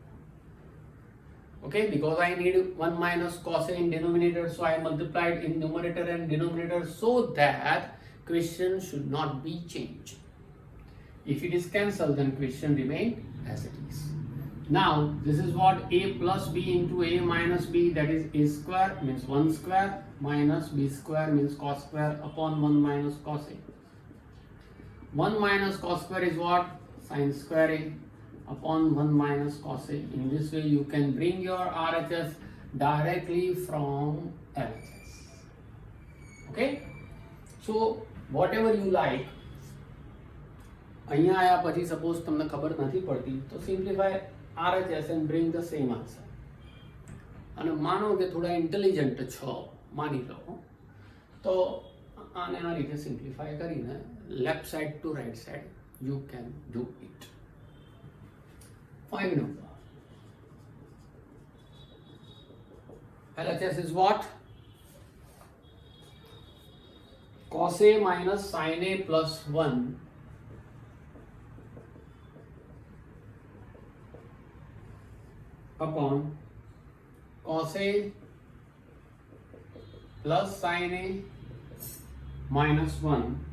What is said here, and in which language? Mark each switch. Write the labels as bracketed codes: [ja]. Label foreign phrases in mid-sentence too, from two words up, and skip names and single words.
[en] Okay, because I need 1 minus cos A in denominator, so I multiplied in numerator and denominator so that question should not be changed. If it is cancelled, then question remain as it is. Now this is what? A plus B into A minus B, that is A square means 1 square minus B square means cos square upon 1 minus cos A. 1 minus cos square is what? Sin square A upon 1 minus cos A. In this way you can bring your RHS directly from LHS. Okay? So whatever you like. [gu] અહીંયા આયા પછી સપોઝ તમને ખબર નથી પડતી તો [en] simplify RHS and bring the same answer. [gu] અને માનો કે થોડા ઇન્ટેલિજન્ટ છો, માની લો, તો આને આ રીતે સિમ્પ્લિફાય કરીને [en] left side to right side you can do it. 5 number. LHS is what? Cos A minus sin A plus 1 upon cos A plus sin A minus 1.